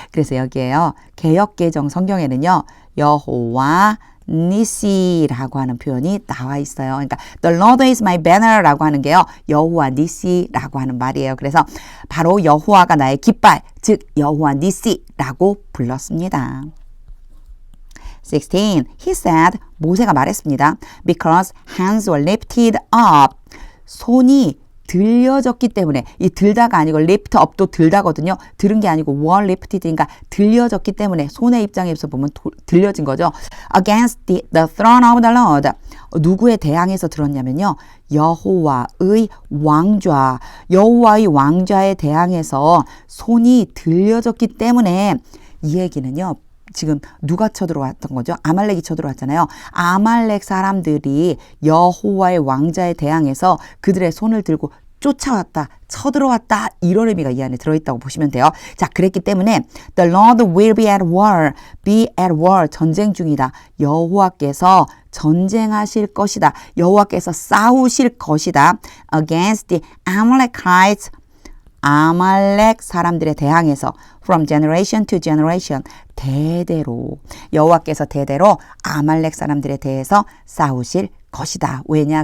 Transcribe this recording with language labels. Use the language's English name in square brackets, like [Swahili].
[Korean] 그래서 여기에요, 개역개정 성경에는요, 여호와 니시라고 하는 표현이 나와 있어요. 그러니까 [English] The Lord is my banner [Korean] 라고 하는 게요, 여호와 니시라고 하는 말이에요. 그래서 바로 여호와가 나의 깃발, 즉 여호와 니시라고 불렀습니다. 16. [English] He said, [Korean] 모세가 말했습니다. [English] Because hands were lifted up. [Korean] 손이 들려졌기 때문에, 이 들다가 아니고 lift up도 들다거든요. 들은 게 아니고 were lifted니까 들려졌기 때문에, 손의 입장에서 보면 들려진 거죠. [English] Against the throne of the Lord. [Korean] 누구에 대항해서 들었냐면요, 여호와의 왕좌, 여호와의 왕좌에 대항해서 손이 들려졌기 때문에, 이 얘기는요, 지금 누가 쳐들어왔던 거죠? 아말렉이 쳐들어왔잖아요. 아말렉 사람들이 여호와의 왕자에 대항해서 그들의 손을 들고 쫓아왔다, 쳐들어왔다, 이런 의미가 이 안에 들어있다고 보시면 돼요. 자, 그랬기 때문에 [English] The Lord will be at war. [Korean] be at war, 전쟁 중이다. 여호와께서 전쟁하실 것이다. 여호와께서 싸우실 것이다. [English] Against the Amalekites, [Korean] 아말렉 사람들에 대항해서 [English] from generation to generation, [Korean] 대대로 여호와께서 대대로 아말렉 사람들에 대해서 싸우실 것이다. 왜냐?